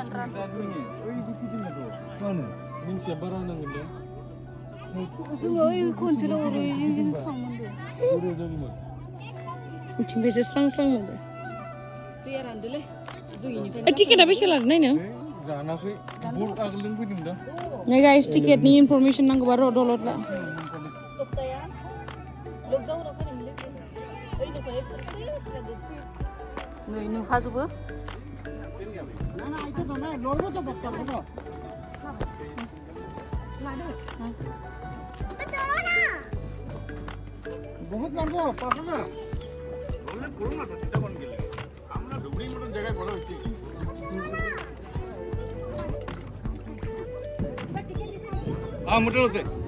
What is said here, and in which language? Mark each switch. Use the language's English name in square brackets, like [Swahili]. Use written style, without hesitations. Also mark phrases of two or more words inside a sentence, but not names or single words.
[Bodo] मिन्थिया बारा नांगोन दे जोङो ओइ खनसेल' ओरैनो थांमोनदों मिथिंबायसो स्रां स्रां मोनदों दैया रानदोलै जोंनिफ्राय टिकेटआ बेसे लादों नायनो जानाखै बट आगोलजों फैदों दा नै गाइस टिकेटनि इनफरमेसन नांगौबा र' दलद ला सप्ताया लकडाउनाव फैदोंमोनलै ओइनिफ्राय नै नुखाजोबो बहुत नांगौ पाखा [Bangla] আমরা ডুবরি মতন জায়গায় বড় হইছি মোটর আছে